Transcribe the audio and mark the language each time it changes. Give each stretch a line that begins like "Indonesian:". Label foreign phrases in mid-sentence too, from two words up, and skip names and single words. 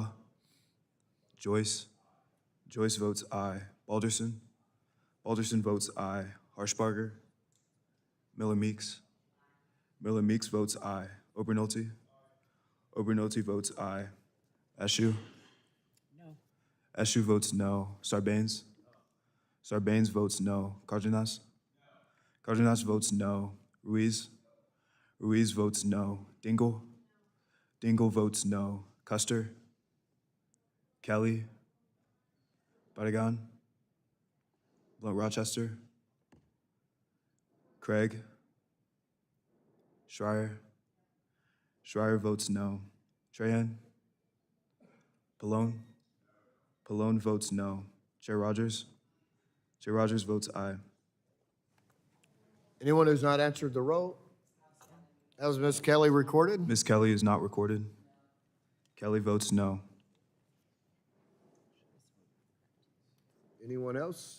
English: Joyce. Joyce votes aye. Balderson. Balderson votes aye. Harshbarger. Miller Meeks. Miller Meeks votes aye. Obernolte. Obernolte votes aye. Ashew. No. Ashew votes no. Sarbanes. Sarbanes votes no. Cardenas. Cardenas votes no. Ruiz. Ruiz votes no. Dingle. Dingle votes no. Custer. Kelly. Barragan. Blunt Rochester. Craig. Schreier. Schreier votes no. Trahan. Pallone. Pallone votes no. Chair Rodgers. Chair Rodgers votes aye. Anyone who's not answered the roll? Has Ms. Kelly recorded? Ms. Kelly is not recorded. Kelly votes no. Anyone else?